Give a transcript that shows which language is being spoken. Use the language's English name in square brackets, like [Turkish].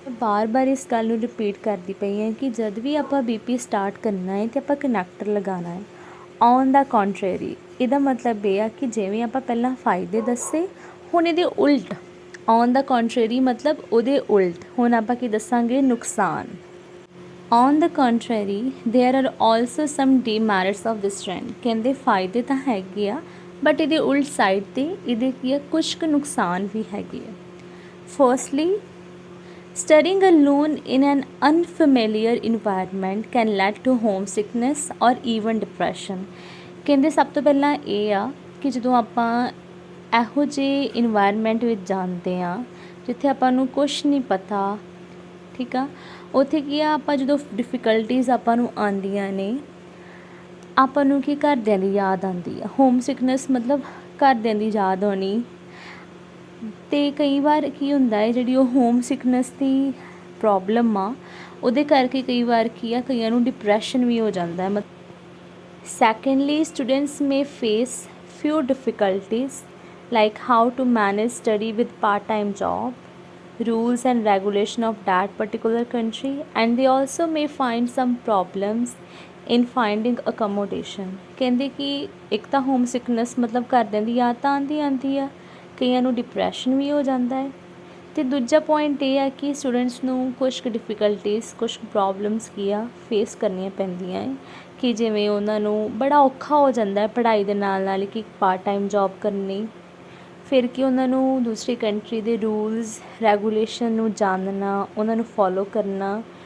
[Punjabi] ਬਾਰ ਇਸ ਗੱਲ ਨੂੰ ਰਿਪੀਟ ਕਰਦੀ ਪਈ ਹਾਂ ਕਿ ਜਦ ਵੀ ਆਪਾਂ BP ਸਟਾਰਟ ਕਰਨਾ ਹੈ ਅਤੇ ਆਪਾਂ ਕਨੈਕਟਰ ਲਗਾਉਣਾ ਹੈ। [English] on the contrary, [Punjabi] ਇਹਦਾ ਮਤਲਬ ਇਹ ਆ ਕਿ ਜਿਵੇਂ ਆਪਾਂ ਪਹਿਲਾਂ ਫਾਇਦੇ ਦੱਸੇ, ਹੁਣ ਇਹਦੇ ਉਲਟ, ਔਨ ਦਾ ਕੰਟਰੇਰੀ ਮਤਲਬ ਉਹਦੇ ਉਲਟ ਹੁਣ ਆਪਾਂ ਕੀ ਦੱਸਾਂਗੇ, ਨੁਕਸਾਨ। [English] On the contrary, there are also some demerits of this trend. [Punjabi] ਕਹਿੰਦੇ ਫਾਇਦੇ ਤਾਂ ਹੈਗੇ ਆ ਬਟ ਇਹਦੇ ਉਲਟ ਸਾਈਡ 'ਤੇ ਇਹਦੇ ਕੀ ਆ ਕੁਛ ਕੁ ਨੁਕਸਾਨ ਵੀ ਹੈਗੇ ਆ. [English] Firstly, studying alone in an unfamiliar environment can lead to homesickness or even depression. [Punjabi] ਕਹਿੰਦੇ ਸਭ ਤੋਂ ਪਹਿਲਾਂ ਇਹ ਆ ਕਿ ਜਦੋਂ ਆਪਾਂ ਇਹੋ ਜਿਹੇ ਇਨਵਾਇਰਮੈਂਟ ਵਿੱਚ ਜਾਂਦੇ ਹਾਂ ਜਿੱਥੇ ਆਪਾਂ ਨੂੰ ਕੁਛ ਨਹੀਂ ਪਤਾ, ਠੀਕ ਆ, ਉੱਥੇ ਕੀ ਆ ਆਪਾਂ ਜਦੋਂ ਡਿਫਿਕਲਟੀਜ਼ ਆਪਾਂ ਨੂੰ ਆਉਂਦੀਆਂ ਨੇ ਆਪਾਂ ਨੂੰ ਕੀ ਘਰਦਿਆਂ ਦੀ ਯਾਦ ਆਉਂਦੀ ਆ. ਹੋਮ ਸਿਕਨੈਸ ਮਤਲਬ ਘਰਦਿਆਂ ਦੀ ਯਾਦ ਆਉਣੀ. ਅਤੇ ਕਈ ਵਾਰ ਕੀ ਹੁੰਦਾ ਹੈ ਜਿਹੜੀ ਉਹ ਹੋਮ ਸਿਕਨੈਸ ਦੀ ਪ੍ਰੋਬਲਮ ਆ ਉਹਦੇ ਕਰਕੇ ਕਈ ਵਾਰ ਕੀ ਆ ਕਈਆਂ ਨੂੰ ਡਿਪਰੈਸ਼ਨ ਵੀ ਹੋ ਜਾਂਦਾ ਹੈ. [English] Secondly, students may face few difficulties like how to manage study with part-time job, rules and regulation of that particular country, and they also may find some problems in finding accommodation. [Punjabi] ਕਹਿੰਦੇ ਕਿ ਇੱਕ ਤਾਂ home sickness ਮਤਲਬ ਘਰਦਿਆਂ ਦੀ ਯਾਦ ਤਾਂ ਆਉਂਦੀ ਆ, ਕਈਆਂ ਨੂੰ ਡਿਪਰੈਸ਼ਨ ਵੀ ਹੋ ਜਾਂਦਾ ਹੈ. ਅਤੇ ਦੂਜਾ ਪੁਆਇੰਟ ਇਹ ਆ ਕਿ ਸਟੂਡੈਂਟਸ ਨੂੰ ਕੁਛ ਕੁ ਡਿਫਿਕਲਟੀਜ਼ ਕੁਛ ਪ੍ਰੋਬਲਮਸ ਕੀ ਆ ਫੇਸ ਕਰਨੀਆਂ ਪੈਂਦੀਆਂ ਹੈ ਕਿ ਜਿਵੇਂ ਉਹਨਾਂ ਨੂੰ ਬੜਾ ਔਖਾ ਹੋ ਜਾਂਦਾ ਹੈ ਪੜ੍ਹਾਈ ਦੇ ਨਾਲ ਨਾਲ ਕਿ ਪਾਰਟ ਟਾਈਮ ਜੋਬ ਕਰਨੀ, ਫਿਰ ਕਿ ਉਹਨਾਂ ਨੂੰ ਦੂਸਰੀ ਕੰਟਰੀ ਦੇ ਰੂਲਸ ਰੈਗੂਲੇਸ਼ਨ ਨੂੰ ਜਾਣਨਾ, ਉਹਨਾਂ ਨੂੰ ਫੋਲੋ ਕਰਨਾ.